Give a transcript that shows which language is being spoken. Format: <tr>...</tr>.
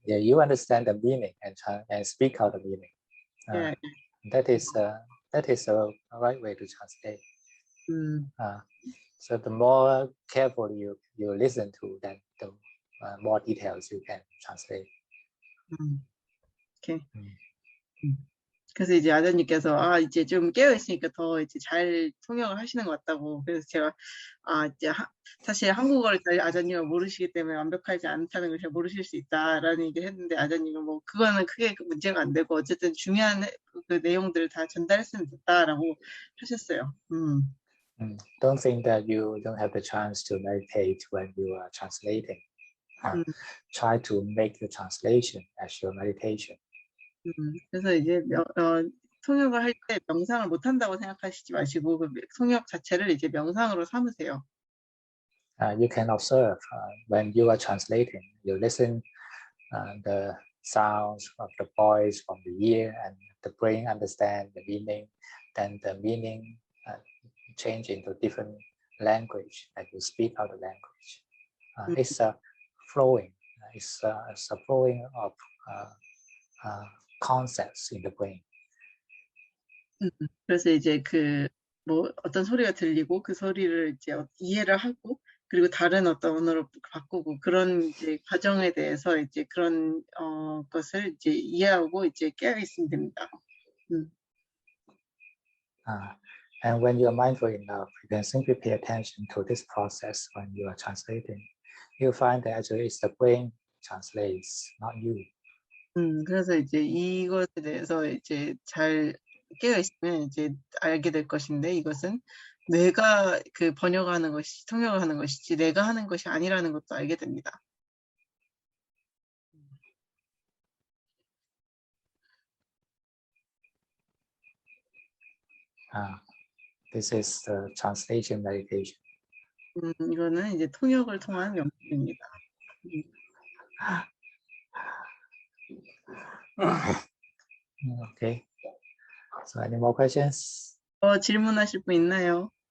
<en>Yeah, you understand the meaning and speak out the meaning. Yeah. That is a right way to translate. So the more carefully you listen to, then the more details you can translate. Okay.</en> <ko>그래서 이제 아전님께서 이제 좀 깨어 있으니까 더 이제 잘 통역을 하시는 것 같다고. 그래서 제가 이제 사실 한국어를 잘 아전님은 모르시기 때문에 완벽하지 않다는 걸 잘 모르실 수 있다라는 얘기를 했는데, 아전님은 뭐 그거는 크게 문제가 안 되고 어쨌든 중요한 그 내용들을 다 전달했으면 됐다라고 하셨어요.</ko> <en>Don't think that you don't have the chance to meditate when you are translating. Try to make the translation as your meditation.</en> <ko>그래서 이제 통역을 할 때 명상을 못 한다고 생각하시지 마시고, 그 통역 자체를 이제 명상으로 삼으세요.</ko> <en>You can observe when you are translating. You listen the sounds of the voice from the ear, and the brain understand the meaning. Then the meaning change into different language, and you speak out the language. It's a flowing. It's a flowing of concepts in the brain.</en> <ko>그래서 이제 뭐 어떤 소리가 들리고 그 소리를 이제 이해를 하고, 그리고 다른 어떤 언어로 바꾸고, 그런 이제 과정에 대해서 이제 그런 것을 이제 이해하고 이제 깨어 있으면 됩니다.</ko> <en>And when you are mindful enough, you can simply pay attention to this process when you are translating. You find that actually it's the brain translates, not you.</en> <ko>그래서 이제 이것에 대해서 이제 잘 깨어 있으면 이제 알게 될 것인데, 이것은 뇌가 번역하는 것이, 통역을 하는 것이지 내가 하는 것이 아니라는 것도 알게 됩니다.</ko> <en>This is the translation meditation.</en> <ko>이거는 이제 통역을 통한 명상입니다.</ko> <en>Okay. So any more questions?</en> <ko>질문하실 분 있나요?</ko>